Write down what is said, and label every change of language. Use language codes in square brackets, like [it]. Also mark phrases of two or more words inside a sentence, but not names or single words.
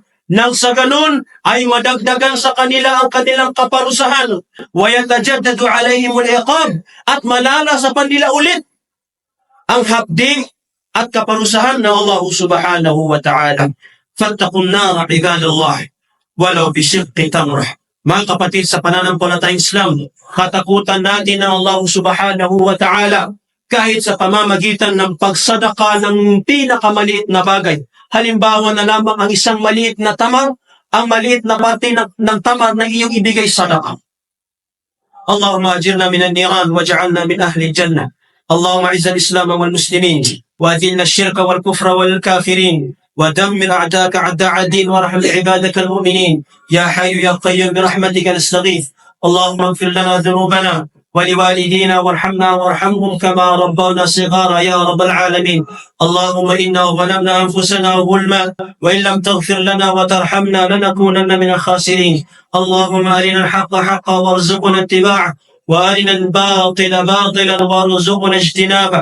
[tl] Nang sa ganun ay madagdagan sa kanila ang kanilang kaparusahan. [ar] ويتجدد عليهم العقاب. [tl] At malala sa kanila ulit ang hapdi at kaparusahan ng Allah [ar] سبحانه وتعالى. فاتقوا النار عباد الله ولو بشق تمرة. [tl] Mga kapatid sa pananampalatayang Islam, katakutan natin ng Allah [ar] سبحانه وتعالى [tl] kahit sa pamamagitan ng pagsadaka ng pinakamaliit na bagay. Halimbawa na lamang ang isang maliit na tamar, ang maliit na parte ng tamar na iyong ibigay sadaka. [ar] اللهم أجرنا من النار واجعلنا من أهل الجنة. اللهم أعز الإسلام والمسلمين وأذل الشرك والكفر والكافرين ودمر أعداءك أعداء الدين وارحم عبادك المؤمنين. يا حي يا قيوم برحمتك نستغيث. اللهم اغفر لنا ذنوبنا ولوالدينا وارحمنا وارحمهم كما ربونا صغارا يا رب العالمين. اللهم إنا ظلمنا أنفسنا ظلما وإن لم تغفر لنا وترحمنا لنكونن من الخاسرين. اللهم أرنا الحق حقا وارزقنا اتباعه وأرنا الباطل باطلا وارزقنا اجتنابه.